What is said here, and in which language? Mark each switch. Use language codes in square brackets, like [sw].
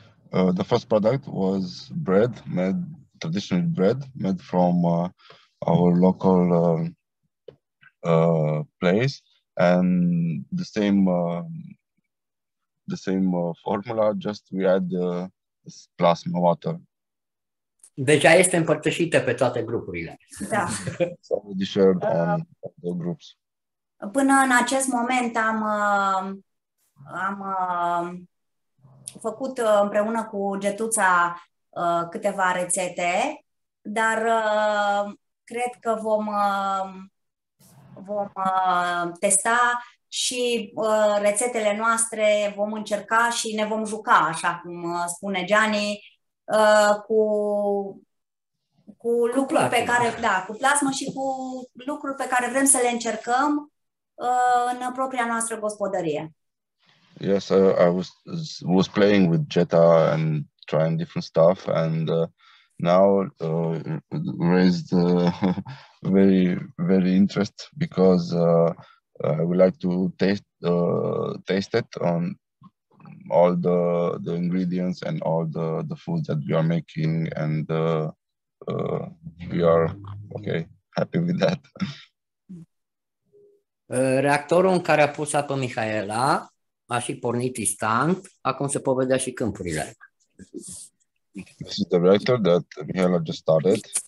[en] The first product was traditional bread made from our local place, and the same formula, just we add plasma water. [ro] Deja este împărtășită pe toate grupurile. Da. [en] It's already shared on the groups. [ro] Până în acest moment am făcut împreună cu Getuța câteva rețete, dar cred că vom testa și rețetele noastre, vom încerca și ne vom juca, așa cum spune Gianni, cu lucruri pe care, cu plasmă și cu lucruri pe care vrem să le încercăm în propria noastră gospodărie. [en] Yes, I was playing with Jetta and trying different stuff, and now raised very interest because I would like to taste it on all the ingredients and all the foods that we are making, and we are happy with that. [ro] Reactorul în care a pus apă Mihaela a și pornit instant, acum se pot vedea și câmpurile. [en] This is the reactor that Mihaela just started.